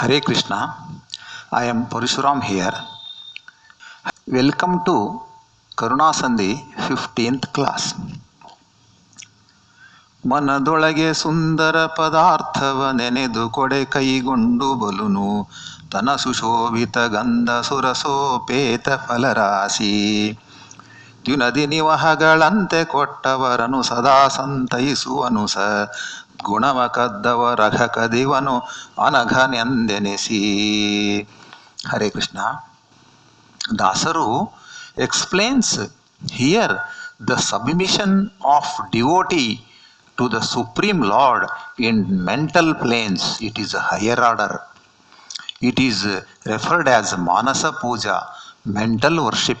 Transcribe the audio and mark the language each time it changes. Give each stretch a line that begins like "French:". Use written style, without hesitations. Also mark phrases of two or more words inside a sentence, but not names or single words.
English: Hare Krishna, I am Parishuram here. Welcome to Karunasandhi 15th class.
Kannada: ಮನದೊಳಗೆ ಸುಂದರ ಪದಾರ್ಥವ ನೆನೆದು ಕೊಡೆ ಕೈಗೊಂಡು ಬಲುನು ತನ ಸುಶೋಭಿತ ಗಂಧ ಸುರಸೋಪೇತ ಫಲರಾಶಿ ದ್ಯುನದಿ ನಿವಹಗಳಂತೆ ಕೊಟ್ಟವರನು ಸದಾ ಸಂತೈಸುವನು ಸ ಗುಣವ ಕದ್ದವರಘ ಕದಿವನು ಅನಘನೆಂದೆನಿಸಿ. ಹರೇ ಕೃಷ್ಣ.
English: Dasaru explains here the submission of devotee to the Supreme Lord in mental planes. It is a higher order. It is referred as Manasa Puja, mental worship.